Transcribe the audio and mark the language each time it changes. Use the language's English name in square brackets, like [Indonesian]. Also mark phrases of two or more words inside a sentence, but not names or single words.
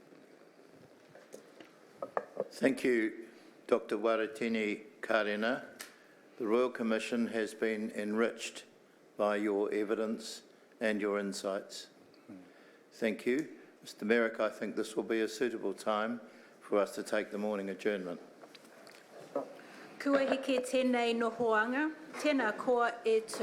[English] Thank you, Dr. Waretini Karena. The Royal Commission has been enriched by your evidence and your insights. Thank you. Mr. Merrick, I think this will be a suitable time for us to take the morning adjournment. [Māori] Kua heke tēnei nohoanga, tēnā koa e tū.